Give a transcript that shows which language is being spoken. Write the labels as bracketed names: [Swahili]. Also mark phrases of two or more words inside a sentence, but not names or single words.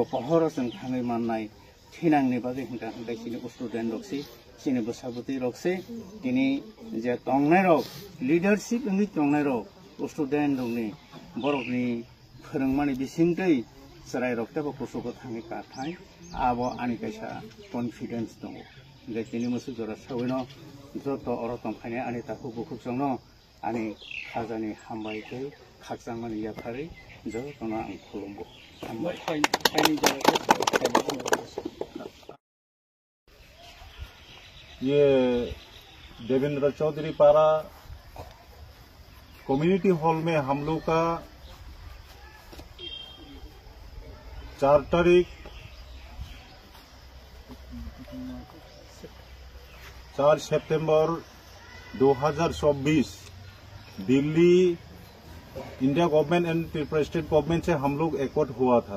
[Kok Borok] pohoro sing thangai mannai thinangni bagai hingka sini student rok sini bosabuti rok tini je tongnai rok leadership ngi tongnai rok student rok ni borok ni phorongmani bisingtei serai rok tebo kusuko thangai kathai abo ani kaisa confidence tongo hingka tini musu jora sawino joto orotom khaine ani taku bukuk jongno ani khajani hambai tei khakjangmani yaphari jotono ang khulumbo hambai [Hindi] ये देवेंद्र चौधरी पारा कम्युनिटी हॉल में हम लोग का 4 तारीख 4 सितंबर 2024 दिल्ली [English] India Government and State Government [Hindi] से हम लोग एकॉर्ड हुआ था।